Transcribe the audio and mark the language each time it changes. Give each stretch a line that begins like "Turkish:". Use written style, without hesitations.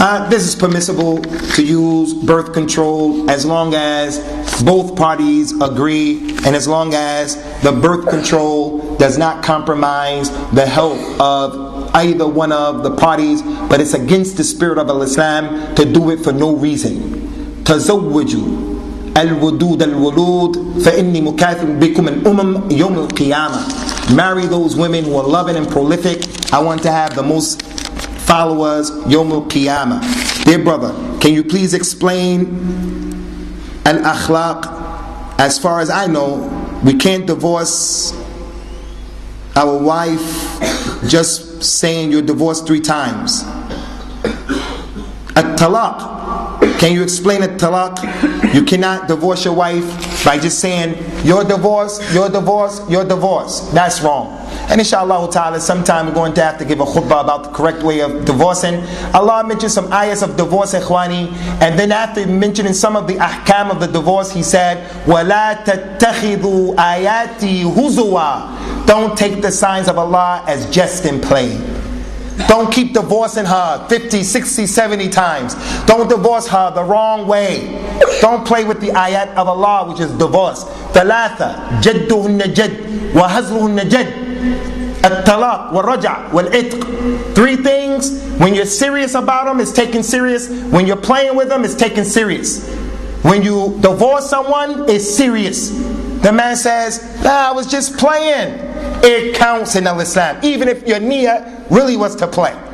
English: This is permissible to use birth control as long as both parties agree and as long as the birth control does not compromise the health of either one of the parties, but it's against the spirit of Islam to do it for no reason.
Arabic: تزوجوا الودود الولود فإني مكاثر بكم الأمم يوم القيامة.
English: Marry those women who are loving and prolific. I want to have the most followers Yawm al-Qiyamah. Dear brother, can you please explain al-akhlaq? As far as I know, we can't divorce our wife just saying you're divorced 3 times. At-talaq, can you explain at-talaq? You cannot divorce your wife by just saying you're divorced, you're divorced, you're divorced. That's wrong. And inshallah ta'ala, sometime we're going to have to give a khutbah about the correct way of divorcing. Allah mentioned some ayahs of divorce, ikhwani, and then after mentioning some of the ahkam of the divorce, He said,
Arabic: وَلَا تَتَّخِذُوا آيَاتِي هُزُوًا.
English: Don't take the signs of Allah as jest and play. Don't keep divorcing her 50, 60, 70 times. Don't divorce her the wrong way. Don't play with the ayat of Allah, which is divorce.
Arabic: ثلاثة جدهن جد وهزلهن جد الطلاق والرجع والعتق.
English: 3 things, when you're serious about them, it's taken serious. When you're playing with them, it's taken serious. When you divorce someone, it's serious. The man says, I was just playing. It counts in Islam, even if your niyyah really was to play.